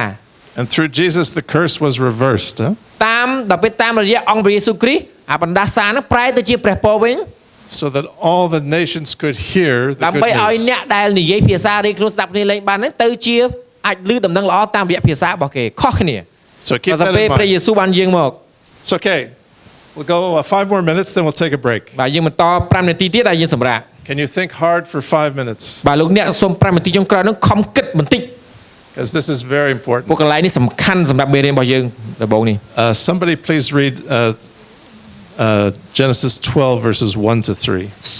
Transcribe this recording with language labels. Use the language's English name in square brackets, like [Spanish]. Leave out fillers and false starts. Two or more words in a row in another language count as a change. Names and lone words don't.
[English] And through Jesus, the curse was reversed. Huh? [Khmer] តាមដល់ពេលតាមរយៈអង្គព្រះយេស៊ូវគ្រីស្ទអាបណ្ដាសានោះប្រែទៅជាព្រះពរវិញ [English] So that all the nations could hear the [Khmer] ដើម្បី [English] good [Khmer] ឲ្យ [English] news. [Khmer] អ្នកដែលនិយាយភាសារៀងខ្លួនស្ដាប់គ្នាលេងបានហ្នឹងទៅជាអាចឮដំណឹងល្អតាមរយៈភាសារបស់គេខុសគ្នា [English] So keep [Khmer] ដល់ [English] that [Khmer] ពេល [English] in [Khmer] ព្រះយេ [English] mind. [Khmer] ស៊ូវបានយាងមក [English] It's okay. We'll go 5 more minutes, then we'll take a break. [Khmer] បាទយើងបន្ត5នាទីទៀតហើយយើងសម្រាក [English] Can you think hard for 5 minutes? [Khmer] បាទលោកអ្នកសូម5នាទីចុងក្រោយហ្នឹងខំគិតបន្តិច [English] Because this is very [Khmer] ពួក [English] important. [Khmer] កន្លែងនេះសំខាន់សម្រាប់មេរៀនរបស់យើងដំបូងនេះ [English] Somebody please read Genesis 12, verses 1 to 3.